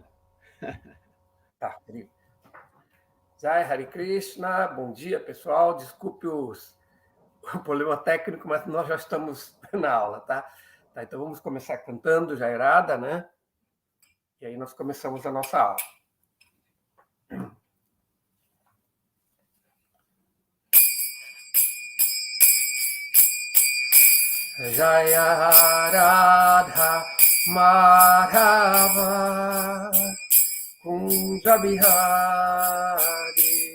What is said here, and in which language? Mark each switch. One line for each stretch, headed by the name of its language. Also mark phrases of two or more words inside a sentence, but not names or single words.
Portuguese: Tá, querido.
Sanskrit: Jai Hare Krishna,
Portuguese: bom dia, pessoal. Desculpe o problema técnico, mas nós já estamos na aula, tá? Tá, então vamos começar cantando Jairada, né? E aí nós começamos a nossa aula.
Sanskrit: Jaya Radha Madhava Kunja Bihari